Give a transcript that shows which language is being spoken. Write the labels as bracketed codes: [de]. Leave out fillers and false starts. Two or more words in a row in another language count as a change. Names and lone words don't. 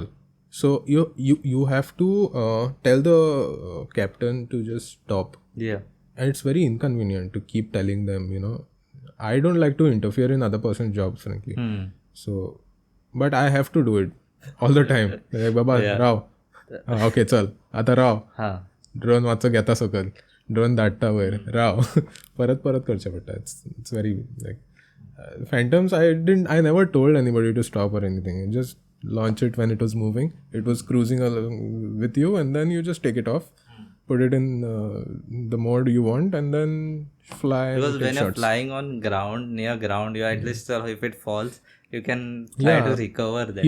[en] So you have to tell the captain to just stop. Yeah. And it's very inconvenient to keep telling them, I don't like to interfere in other person's jobs, frankly. So, but I have to do it all the time. Like, [kok] Baba, Rao. Okay, chal. Ata Rao. Drone वाचो घेता सकल. Drone धाडटा वयर. Rao. परत करचे पडटा. [en] It's very like Phantoms. I never told anybody to stop or anything. Just launch it when it was moving. It was cruising along with you, and then you just take it off. Put it in the mode you want and then fly. Because when you're flying on ground, near ground, you at least if it falls, you can try to recover that.